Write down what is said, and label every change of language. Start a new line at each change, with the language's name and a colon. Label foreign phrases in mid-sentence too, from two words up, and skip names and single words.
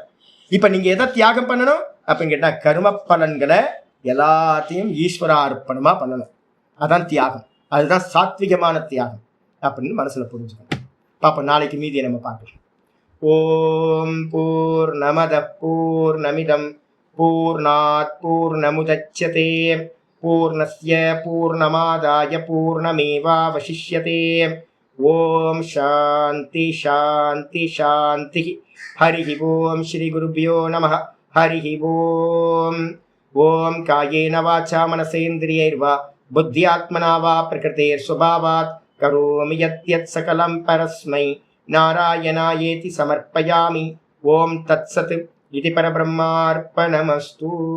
Tamil: இப்ப நீங்க எதை தியாகம் பண்ணணும் அப்படின்னு கேட்டா கர்ம பலன்களை எல்லாத்தையும் ஈஸ்வர அர்ப்பணமா பண்ணணும். அதான் தியாகம், அதுதான் சாத்விகமான தியாகம் அப்படின்னு மனசுல புரிஞ்சுக்கணும். பாப்போம், நாளைக்கு மீதியை நம்ம பார்க்கலாம்.
Sanskrit: ॐ पूर्णमदः पूर्णमिदं पूर्णात् पूर्णमुदच्यते पूर्णस्य पूर्णमादाय पूर्णमेवावशिष्यते. ॐ शान्ति शान्ति शान्ति. हरि ॐ श्री गुरुभ्यो नमः. हरि ॐ. ॐ कायेन वाचा मनसेन्द्रियैर्वा बुद्ध्यात्मना वा प्रकृतेर् स्वभावात् करोमि यत् सकलं परस्मै नारायणायेति समर्पयामि. ॐ तत्सत् इति परब्रह्मार्पणमस्तु.